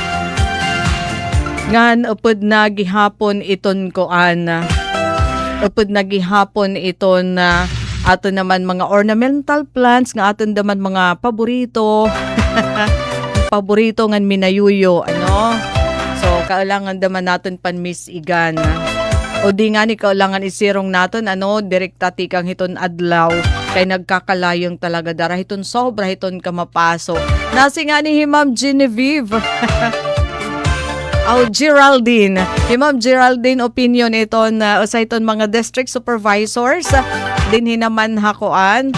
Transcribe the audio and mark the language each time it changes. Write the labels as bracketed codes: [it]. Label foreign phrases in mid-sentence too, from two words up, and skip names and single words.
[war] Ngan upod na gihapon iton koan. Upod na gihapon iton ato naman mga [en] ornamental plants [war] nga aton naman mga paborito. Paborito ngan minayuyo ano. So kailangan naman natin panmisigan. O di nga ni kailangan isirong naton ano direkta tikang hiton adlaw kay nagkakalayong talaga dara hiton sobra hiton ka mapaso. Nasi nga ni Ma'am Genevieve. Geraldine. Ma'am Geraldine opinion iton sa iton mga [en] district supervisors [war] dinhi naman hakuan.